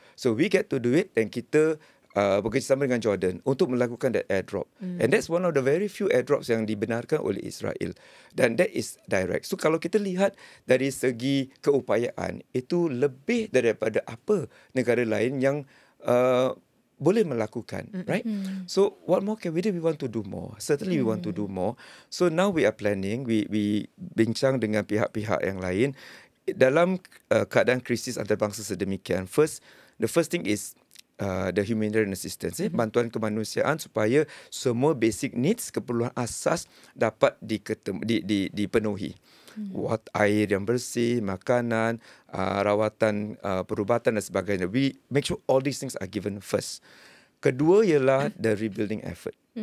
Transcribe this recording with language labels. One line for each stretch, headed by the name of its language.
English: So we get to do it
Malay: dan kita bekerjasama dengan Jordan untuk melakukan
English: that airdrop. And that's one of the very few airdrops
Malay: yang dibenarkan oleh Israel.
English: Dan that is direct.
Malay: So kalau kita lihat dari segi keupayaan, itu lebih daripada apa negara lain yang boleh melakukan, right?
English: So what more can we do? We want to do more. Certainly we want to do more. So now we are planning, we
Malay: bincang dengan pihak-pihak yang lain dalam keadaan krisis antarabangsa sedemikian.
English: The first thing is the humanitarian assistance,
Malay: bantuan kemanusiaan supaya semua
English: basic needs,
Malay: keperluan asas dapat dipenuhi. Air yang bersih, makanan, rawatan, perubatan dan sebagainya.
English: We make sure all these things are given first.
Malay: Kedua ialah
English: the rebuilding effort.